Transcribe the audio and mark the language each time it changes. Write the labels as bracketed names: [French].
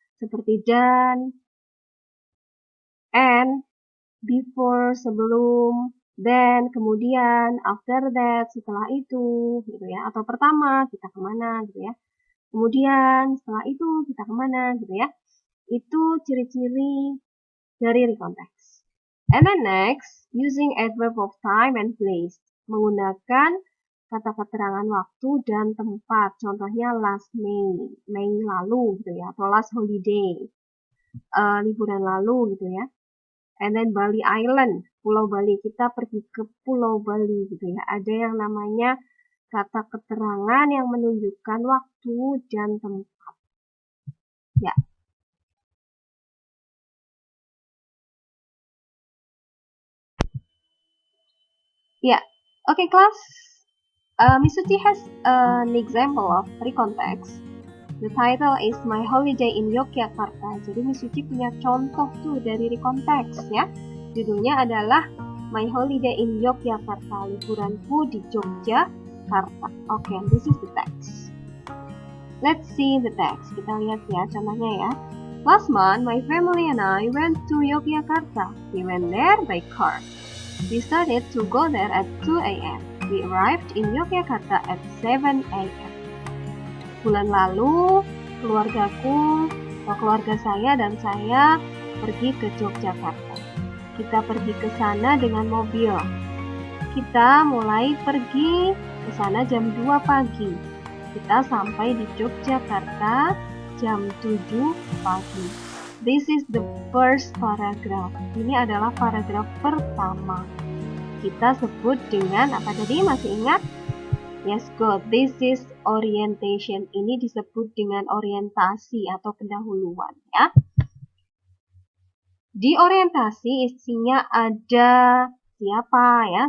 [Indonesian] seperti dan, and, before, sebelum, then, kemudian, [English] after that, [Indonesian] setelah itu, gitu ya. Atau pertama, kita kemana, gitu ya. Kemudian, setelah itu, kita kemana, gitu ya. Itu ciri-ciri dari recontext. [English] And then next, using adverb of time and place. [Indonesian] Menggunakan kata keterangan waktu dan tempat. Contohnya [English] last May, [Indonesian] Mei lalu, gitu ya. Atau [English] last holiday, [Indonesian] liburan lalu, gitu ya. [English] And then [Indonesian] Bali Island, Pulau Bali, kita pergi ke Pulau Bali gitu ya. Ada yang namanya kata keterangan yang menunjukkan waktu dan tempat. Ya. [English] Ya. Okay, class. Miss Suci has an example of recontext. The title is My Holiday in Yogyakarta. [Indonesian] Jadi Miss Suci punya contoh tuh dari recontext ya. Judulnya adalah [English] My Holiday in Yogyakarta, [Indonesian] liburanku di Yogyakarta. [English] Okay, this is the text. Let's see the text. [Indonesian] Kita lihat ya contohnya ya. [English] Last month, my family and I went to Yogyakarta. We went there by car. We started to go there at 2 a.m. We arrived in Yogyakarta at 7 a.m. [Indonesian] Bulan lalu, keluarga saya dan saya pergi ke Yogyakarta. Kita pergi ke sana dengan mobil. Kita mulai pergi ke sana jam 2 pagi. Kita sampai di Yogyakarta jam 7 pagi. [English] This is the first paragraph. [Indonesian] Ini adalah paragraf pertama. Kita sebut dengan apa tadi? Masih ingat? [English] Yes, good. This is orientation. [Indonesian] Ini disebut dengan orientasi atau pendahuluan ya. Di orientasi isinya ada siapa ya?